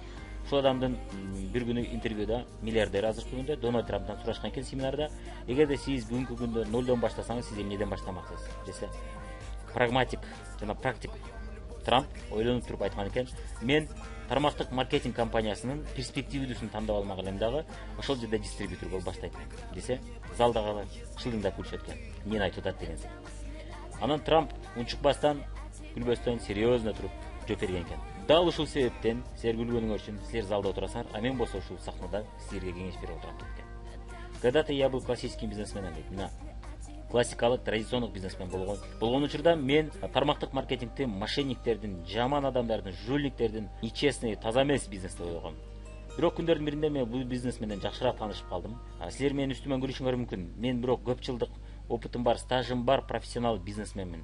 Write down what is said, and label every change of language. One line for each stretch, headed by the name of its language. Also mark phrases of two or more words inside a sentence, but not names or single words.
Kyrgyz: Ушул адамдын бир күнү интервьюда миллиардер азыркы күндө Дональд Трамптан сурашкан экен семинарда, эгерде сиз бүгүнкү күндө нолдон баштасаңыз, сиз эмнеден баштамаксыз десе, прагматик жана практик Трамп ойлонуп туруп айткан экен, мен тармактык маркетинг компаниясынын перспективдүүсүн тандап алмак элем дагы, ошол жерде дистрибьютор болуп баштайт десе, залдагы шылдыңдап күлүшөт экен. Эмнени айтып атат деген сөз. Анан Трамп унчукпастан, күлбөстөн, серьезно туруп жооп берген экен. Дал ушул себептен силер күлгөнүңөр үчүн силер залда отурасыңар, а мен болсо ушул сахнада силерге кеңеш берип отурам деп.
Russian: Когда-то я был классическим бизнесменом дейт.
Kyrgyz: Мына классикалык, традициондук бизнесмен болгон учурда мен тармактык маркетингти мошенниктердин, жаман адамдардын, жульниктердин, нечестный, таза эмес бизнес деп ойлогом. Бирок күндөрдүн биринде мен бул бизнес менен жакшыраак таанышып калдым. Силер менин үстүмөн күлүшүңөр мүмкүн. Мен бирок көп жылдык опытым бар, стажым бар, профессионал бизнесменмин.